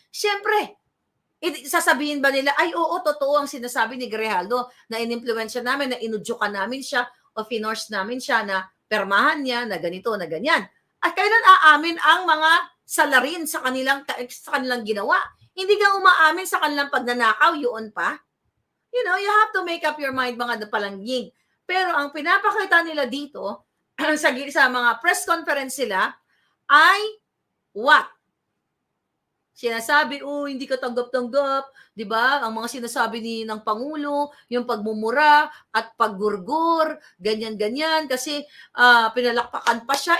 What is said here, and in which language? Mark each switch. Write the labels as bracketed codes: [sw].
[tl] Siyempre, sasabihin ba nila, ay oo, totoo ang sinasabi ni Grijaldo na inimpluwensya namin, na inudyukan namin siya o finorce namin siya na permahan niya na ganito, na ganyan. At kailan aamin ang mga salarin sa kanilang ginawa? Hindi ka umaamin sa kanilang pagnanakaw, yun pa. [en] You know, you have to make up your mind, [tl] mga napalangging. Pero ang pinapakita nila dito, sa mga press conference sila, ay [en] what? [tl] Sinasabi, hindi ka tanggap-tanggap, 'di ba? Ang mga sinasabi ng Pangulo, yung pagmumura at paggurgur, ganyan-ganyan kasi pinalakpakan pa siya.